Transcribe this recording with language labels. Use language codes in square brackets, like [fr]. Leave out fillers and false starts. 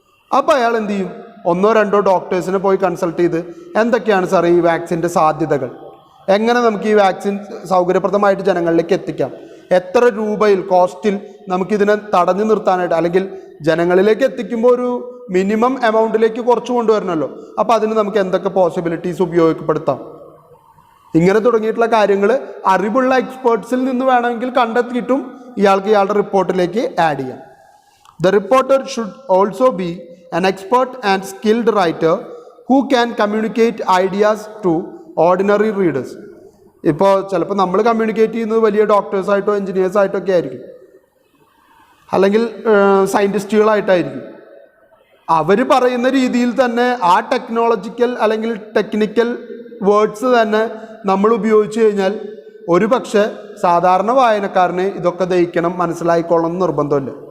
[ml] അപ്പോൾ അയാൾ എന്ത് ചെയ്യും, 1-2 ഡോക്ടേഴ്സിനെ പോയി കൺസൾട്ട് ചെയ്ത് എന്തൊക്കെയാണ് സാർ ഈ വാക്സിൻ്റെ സാധ്യതകൾ, എങ്ങനെ നമുക്ക് ഈ വാക്സിൻ സൗകര്യപ്രദമായിട്ട് ജനങ്ങളിലേക്ക് എത്തിക്കാം, എത്ര രൂപയിൽ കോസ്റ്റിൽ നമുക്കിതിനെ തടഞ്ഞു നിർത്താനായിട്ട്, അല്ലെങ്കിൽ ജനങ്ങളിലേക്ക് എത്തിക്കുമ്പോൾ ഒരു മിനിമം എമൗണ്ടിലേക്ക് കുറച്ച് കൊണ്ടുവരണമല്ലോ, അപ്പോൾ അതിന് നമുക്ക് എന്തൊക്കെ പോസിബിലിറ്റീസ് ഉപയോഗപ്പെടുത്താം, ഇങ്ങനെ തുടങ്ങിയിട്ടുള്ള കാര്യങ്ങൾ അറിവുള്ള എക്സ്പേർട്സിൽ നിന്ന് വേണമെങ്കിൽ കണ്ടെത്തിയിട്ടും ഇയാൾക്ക് ഇയാളുടെ റിപ്പോർട്ടിലേക്ക് ആഡ് ചെയ്യാം. [en] The reporter should also be an expert and skilled writer who can communicate ideas to ordinary readers. [ml] ഇപ്പോൾ ചിലപ്പോൾ നമ്മൾ കമ്മ്യൂണിക്കേറ്റ് ചെയ്യുന്നത് വലിയ ഡോക്ടേഴ്സായിട്ടോ എൻജിനീയേഴ്സായിട്ടോ ഒക്കെ ആയിരിക്കും, അല്ലെങ്കിൽ സയൻറ്റിസ്റ്റുകളായിട്ടായിരിക്കും. അവർ പറയുന്ന രീതിയിൽ തന്നെ ആ ടെക്നോളജിക്കൽ അല്ലെങ്കിൽ ടെക്നിക്കൽ വേർഡ്സ് തന്നെ നമ്മൾ ഉപയോഗിച്ച് കഴിഞ്ഞാൽ ഒരു പക്ഷേ സാധാരണ വായനക്കാരന് ഇതൊക്കെ ദഹിക്കണം, മനസ്സിലായിക്കൊള്ളണം എന്ന് നിർബന്ധമില്ല.